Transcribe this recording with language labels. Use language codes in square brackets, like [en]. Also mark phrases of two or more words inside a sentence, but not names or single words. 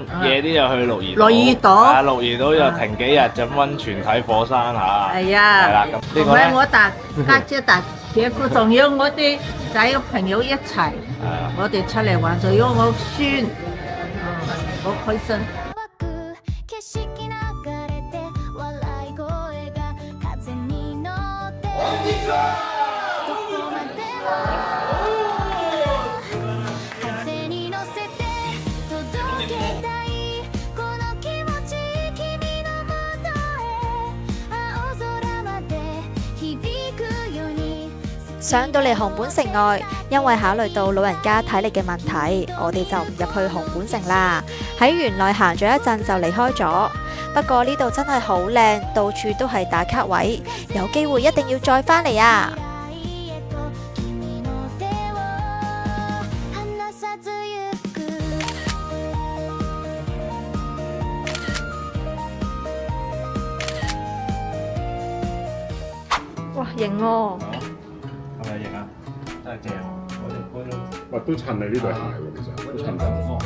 [yue] 本，夜啲就去鹿兒島。鹿兒島啊，鹿兒島又停幾日飲溫泉睇火山嚇。係啊，係啦，咁呢同個咧埋我大家姐大姐夫，仲有我啲仔個朋友一齊，係啊。我哋出嚟玩，仲有我孫，好開心。 [ja] 湧く景色流れて笑い声が風に乗ってどこまでも風に乗せて届けたいこの気持ち君のもとへ青空まで響くように [yue] 上到嚟紅本城外，因為考慮到老人家體力嘅問題，我哋就唔入去紅本城啦。喺園內行咗一陣就離開咗。不過呢度真係好靚，到處都係打卡位，有機會一定要再返嚟啊！ [ja] 未来へと君の手を離さずゆく [yue] 哇，型喎！係咪型啊？真係正，嗰種喂，都襯你呢對鞋喎，其實都襯得。